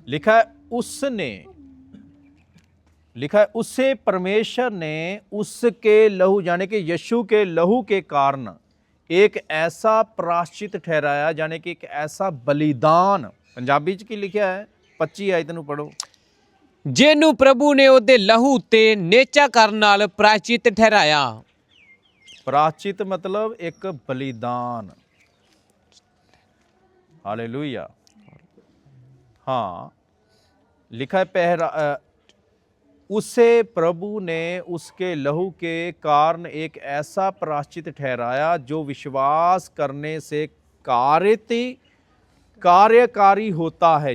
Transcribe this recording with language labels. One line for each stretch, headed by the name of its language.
Hindi: लिखा है उसने, लिखा है उससे परमेश्वर ने उसके लहू यानी कि यीशु के लहू के कारण एक ऐसा प्रायश्चित ठहराया, यानी कि एक ऐसा बलिदान।
Punjabi: पंजाबी च की लिखा है 25 आयत ਨੂੰ ਪੜੋ। ਜਿਹਨੂੰ ਪ੍ਰਭੂ ਨੇ ਉਹਦੇ ਲਹੂ ਤੇ ਨੇਚਾ ਕਰਨ ਨਾਲ ਪ੍ਰਾਇਚਿਤ ਠਹਿਰਾਇਆ।
Hindi: प्रायश्चित मतलब एक बलिदान। हालेलुया। हाँ, लिखा है उससे प्रभु ने उसके लहू के कारण एक ऐसा प्रायश्चित ठहराया जो विश्वास करने से कार्यकारी होता है।